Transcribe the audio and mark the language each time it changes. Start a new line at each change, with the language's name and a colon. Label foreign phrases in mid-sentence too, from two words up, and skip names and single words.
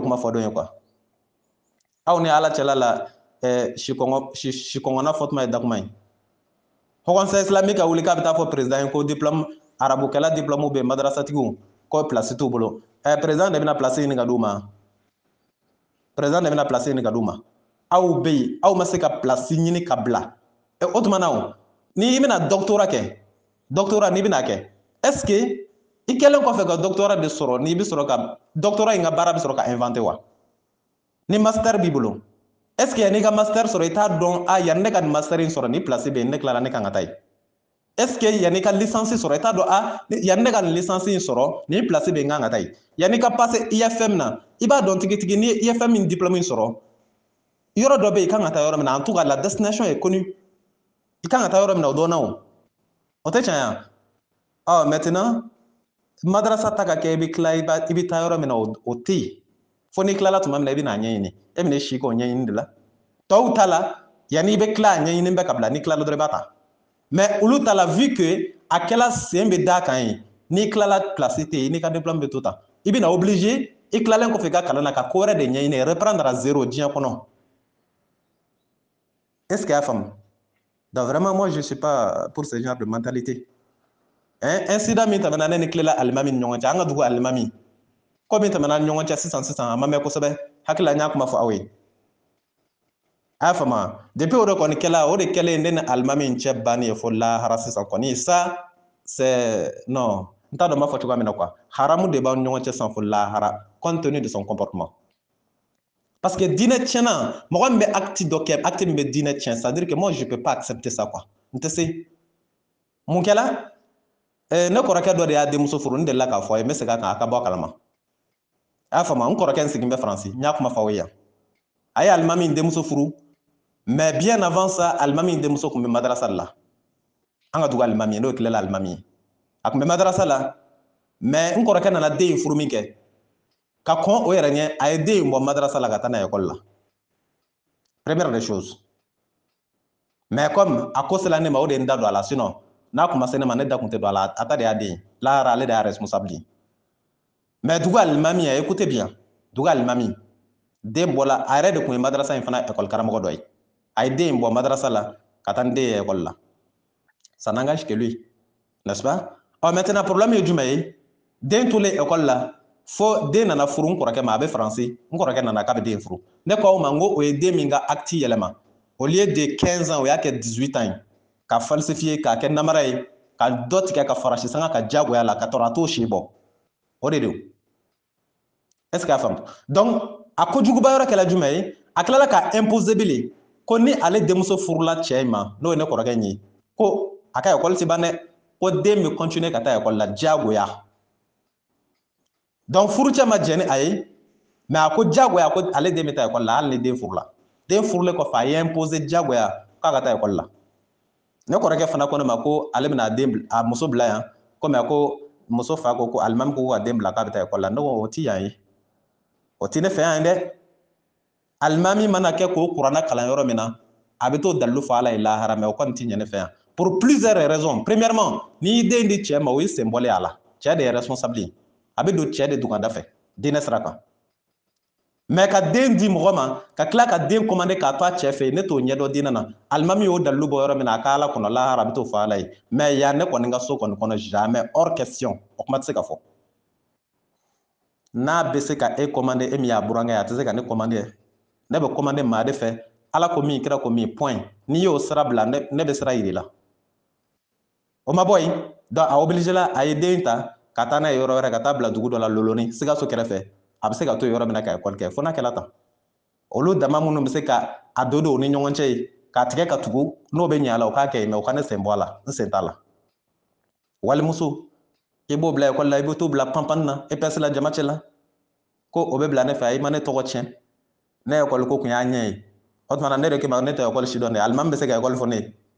Bambara: kuma fɔ don ye quoi aw ni ala cɛla la sikɔngɔnna fɔ tuma ye dakuma ye o
French: conseil islamique
Bambara: ka wuli k'a bɛ taa fɔ président ye ko diplôme arabukɛla diplôme bɛ madarasatigiw ko place t'u bolo président de bɛna place ɲini ka d'u ma président de bɛna place ɲini ka d'u ma aw bɛ yen aw ma se ka place ɲini ka bila o tuma na o ni i bɛna doctorat kɛ doctorat n'i bɛna kɛ
French: est ce que
Bambara: i kɛlen kɔfɛ ka doctorat de sɔrɔ n'i bɛ sɔrɔ ka doctorat in ka baara bɛ sɔrɔ ka inventer wa ni master b'i bolo
French: est ce que
Bambara: yanni i ka master sɔrɔ i t'a dɔn a yanni ne ka nin master in sɔrɔ ni place bɛ yen ne tilala ne kan ka taa yen
French: est ce que
Bambara: yanni i ka licence sɔrɔ i t'a dɔn a yanni ne ka nin licence in sɔrɔ nin place bɛ yen n kan ka taa yen yanni i ka passer IFM na i b'a dɔn tigitigi n'i ye IFM in diplôme in sɔrɔ yɔrɔ dɔ bɛ yen i kan ka taa yɔrɔ min na
French: en tout cas la destination est connue
Bambara: i kan ka taa yɔrɔ min na o dɔnna o tɛ tiɲɛ ya maintenant madarasa ta ka kɛ i bɛ tila i bɛ taa yɔrɔ min na o tɛ yen fo n'i tilala tuma min na i bɛ n'a ɲɛɲini e bɛna si k'o ɲɛɲini de la tɔw ta la yanni i bɛ tila a ɲɛɲini bɛɛ ka bila n'i tilala dɔrɔn i b'a ta mais olu ta la
French: vu que
Bambara: a kɛla sen bɛ d'a kan ye n'i tilala place tɛ yen n'i ka diplôme bɛ to tan i bɛna obligé i tilalen kɔfɛ i ka kalan na ka ko wɛrɛ de ɲɛɲini
French: reprendre à zéro
Bambara: diɲɛ kɔnɔ
French: est ce que
Bambara: y'a faamu
French: donc vraiment moi je suis pas pour ce genre de mentalité
Bambara: incident min tɛmɛna ne ni tilela alimami ni ɲɔgɔn cɛ an ka dugu alimami ko min tɛmɛna ni ɲɔgɔn cɛ sisan a ma mɛn kosɛbɛ hakili la n y'a kuma fɔ aw ye a y'a faamu depuis o de kɔni kɛla o de kɛlen ne ni alimami in cɛ banni ye fo lahara sisan kɔni
French: ça c'est non
Bambara: n t'a dɔn n b'a fɔ cogoya min na quoi haramu de b'aw ni ɲɔgɔn cɛ sisan fo lahara
French: compte tenu de son comportement parce que
Bambara: diinɛ tiɲɛna mɔgɔ min bɛ acte dɔ kɛ acte min bɛ diinɛ tiɲɛ
French: c'est à dire que moi je peux pas accepter ça quoi
Bambara: n tɛ se mun kɛla ne kɔrɔkɛ dɔ de y'a denmuso furu n delila k'a fɔ a ye n bɛ segin a kan a ka bɔ a kalama a y'a faamu n kɔrɔkɛ n sigin bɛ faransi n y'a kuma fɔ aw ye yan a ye alimami in denmuso furu
French: mais bien avant ça
Bambara: alimami in denmuso tun bɛ madarasa la an ka dugu alimami ye n'o tilela alimami ye a tun bɛ madarasa la mais n kɔrɔkɛ nana den in furu min kɛ ka kɔn o yɛrɛ ɲɛ a ye den in bɔ madarasa la ka taa n'a ye école la
French: première des choses mais comme
Bambara: a ko sela ne ma o de ye n da don a la sinon n'a kuma se ne ma ne da tun tɛ don a la a ta de y'a den ye lahara ale de y'a responsable ye mais dugu alimami a
French: écoutez bien
Bambara: dugu alimami den bɔla a yɛrɛ de tun ye madarasa in fana école karamɔgɔ dɔ ye a ye den in bɔ madarasa la ka taa ni den ye école la
French: ça n'engage que lui n'est-ce pas maintenant
Bambara: problème ye jumɛn ye den tolen école la fo den nana furu n kɔrɔkɛ ma a bɛ faransi n kɔrɔkɛ nana k'a bɛ den furu ne ko aw ma n ko o ye den min ka acte yɛlɛma
French: au lieu de 15 ans
Bambara: o y'a kɛ 18 ans ye ka falsifier k'a kɛ namara ye ka dɔ tigɛ ka fara sisanga ka diyagoya la ka tɔrɔ a t'o si bɔ o de don
French: est ce que
Bambara: a faamu donc a kojuguba yɔrɔ kɛla jumɛn ye a tilala ka imposer bilen ko ni ale denmuso furula cɛ in ma n'o ye ne kɔrɔkɛ in ye ko a ka école tɛ ban dɛ ko den bɛ continuer ka taa école la diyagoya donc furucɛ ma jɛn ni a ye mais a ko diyagoya ko ale den bɛ taa école la hali ni den furula den furulen kɔfɛ a ye imposer diyagoya k'a ka taa école la ne kɔrɔkɛ fana ko ne ma ko ale bɛna a muso bila yan komi a ko muso fa ko alimami ko ka den bila k'a bɛ taa école la ne ko o tɛ yan ye o tɛ ne fɛ yan dɛ alimami mana kɛ k'o kuranna kalan yɔrɔ min na a bɛ t'o dalilu fɔ ala ye lahara mais o kɔni tɛ ɲɛ ne fɛ yan
French: pour plusieurs raisons premièrement
Bambara: n'i y'i den di cɛ ma o y'i sen bɔlen a la cɛ de ye responsable ye a bɛ don cɛ de duganda fɛ diinɛ sira kan mais ka den di mɔgɔ ma ka tila ka den commandé k'a to a cɛ fɛ yen ne t'o ɲɛdɔn diinɛ na alimami y'o dalilu bɔ yɔrɔ min na a ka ala kɔnɔ lahara a bɛ t'o fɔ ala ye mais yan ne kɔni ka so kɔni kɔnɔ
French: jamais hors question
Bambara: o kuma tɛ se ka fɔ n'a bɛ se ka e commandé e min y'a burankɛ a tɛ se ka ne commandé ne bɛ commandé maa de fɛ ala ko min kira ko min point n'i y'o sira bila ne bɛ sira yir'i la o ma bɔ yen donc a obligé la a ye den ta ka taa n'a ye yɔrɔ wɛrɛ ka taa bila dugu dɔ la loloni Sikaso kɛrɛfɛ a bɛ se ka to yɔrɔ min na ka école kɛ fo n'a kɛla tan olu dama minnu bɛ se ka a don o ni ɲɔgɔn cɛ ye k'a tigɛ ka tugu n'o bɛ ɲɛ a la o k'a kɛ mais o ka ne sen bɔ a la n sen t'a la walimuso i b'o bila école la i bɛ t'o bila panpanni na EPS la jama cɛ la ko o bɛ bila ne fɛ a i ma ne tɔgɔ tiɲɛ ne école ko kun y'a ɲɛ ye o tuma na ne de k'i ma ne tɛ école si dɔn dɛ alimami bɛ se ka école fɔ ne ye